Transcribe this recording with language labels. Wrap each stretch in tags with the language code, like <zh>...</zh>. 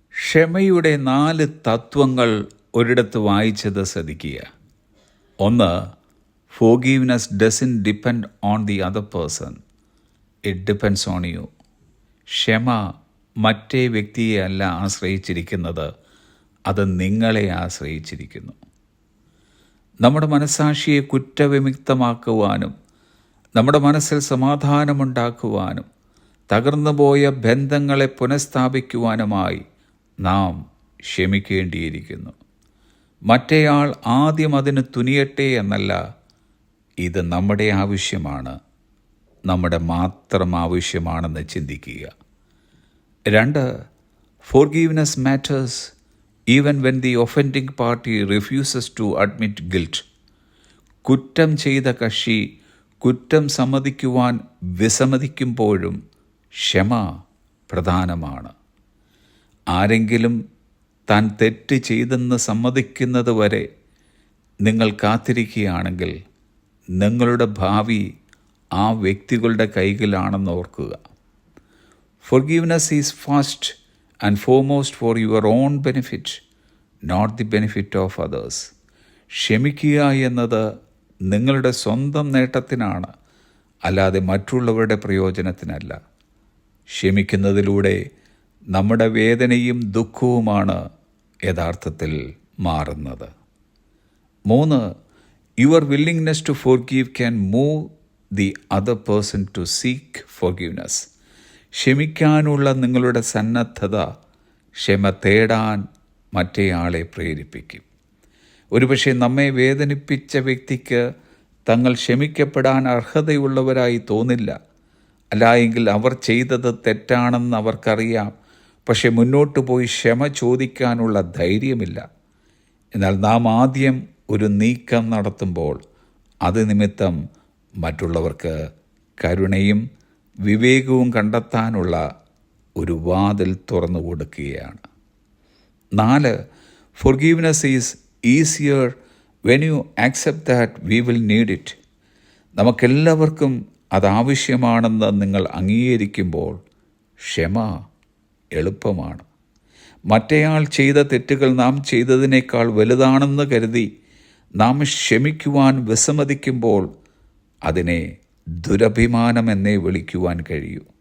<ml>ക്ഷമയുടെ 4 തത്വങ്ങൾ ഒരിടത്ത് വായിച്ചത് ശ്രദ്ധിക്കുക.</ml> <en>1, forgiveness doesn't depend on the other person. It depends on you.</en> <ml>ക്ഷമ മറ്റേ വ്യക്തിയെ അല്ല ആശ്രയിച്ചിരിക്കുന്നത്, അത് നിങ്ങളെ ആശ്രയിച്ചിരിക്കുന്നു. നമ്മുടെ മനസ്സാക്ഷിയെ കുറ്റവിമുക്തമാക്കുവാനും നമ്മുടെ മനസ്സിൽ സമാധാനമുണ്ടാക്കുവാനും തകർന്നുപോയ ബന്ധങ്ങളെ പുനഃസ്ഥാപിക്കുവാനുമായി നാം ക്ഷമിക്കേണ്ടിയിരിക്കുന്നു. മറ്റേയാൾ ആദ്യം അതിന് തുനിയട്ടെ എന്നല്ല, ഇത് നമ്മുടെ ആവശ്യമാണ്, നമ്മുടെ മാത്രം ആവശ്യമാണെന്ന് ചിന്തിക്കുക.</ml> <en>2, forgiveness matters even when the offending party refuses to admit guilt.</en> <ml>കുറ്റം ചെയ്ത കക്ഷി കുറ്റം സമ്മതിക്കുവാൻ വിസമ്മതിക്കുമ്പോഴും ക്ഷമ പ്രധാനമാണ്. ആരെങ്കിലും താൻ തെറ്റ് ചെയ്തെന്ന് സമ്മതിക്കുന്നത് വരെ നിങ്ങൾ കാത്തിരിക്കുകയാണെങ്കിൽ നിങ്ങളുടെ ഭാവി ആ വ്യക്തികളുടെ കൈകളിലാണെന്ന് ഓർക്കുക.</ml> <en>Forgiveness is first and foremost for your own benefit, not the benefit of others.</en> <ml>ക്ഷമിക്കുക എന്നത് നിങ്ങളുടെ സ്വന്തം നേട്ടത്തിനാണ്, അല്ലാതെ മറ്റുള്ളവരുടെ പ്രയോജനത്തിനല്ല. ക്ഷമിക്കുന്നതിലൂടെ നമ്മുടെ വേദനയും ദുഃഖവുമാണ് യഥാർത്ഥത്തിൽ മാറുന്നത്.</ml> <en>3, your willingness to forgive can move the other person to seek forgiveness.</en> <ml>ക്ഷമിക്കാനുള്ള നിങ്ങളുടെ സന്നദ്ധത ക്ഷമ തേടാൻ മറ്റേയാളെ പ്രേരിപ്പിക്കും. ഒരുപക്ഷെ നമ്മെ വേദനിപ്പിച്ച വ്യക്തിക്ക് തങ്ങൾ ക്ഷമിക്കപ്പെടാൻ അർഹതയുള്ളവരായി തോന്നില്ല. അല്ലായെങ്കിൽ അവർ ചെയ്തത് തെറ്റാണെന്ന് അവർക്കറിയാം. പക്ഷെ മുന്നോട്ട് പോയി ക്ഷമ ചോദിക്കാനുള്ള ധൈര്യമില്ല. എന്നാൽ നാം ആദ്യം ഒരു നീക്കം നടത്തുമ്പോൾ അത് നിമിത്തം മറ്റുള്ളവർക്ക് കരുണയും വിവേകവും കണ്ടെത്താനുള്ള ഒരു വാതിൽ തുറന്നു കൊടുക്കുകയാണ്.</ml> <en>4, forgiveness is easier when you accept that we will need it.</en> <ml>നമുക്കെല്ലാവർക്കും അതാവശ്യമാണെന്ന് നിങ്ങൾ അംഗീകരിക്കുമ്പോൾ ക്ഷമ എളുപ്പമാണ്. മറ്റേയാൾ ചെയ്ത തെറ്റുകൾ നാം ചെയ്തതിനേക്കാൾ വലുതാണെന്ന് കരുതി നാം ക്ഷമിക്കുവാൻ വിസമ്മതിക്കുമ്പോൾ അതിനെ ദുരഭിമാനമെന്നേ വിളിക്കുവാൻ കഴിയൂ.</ml>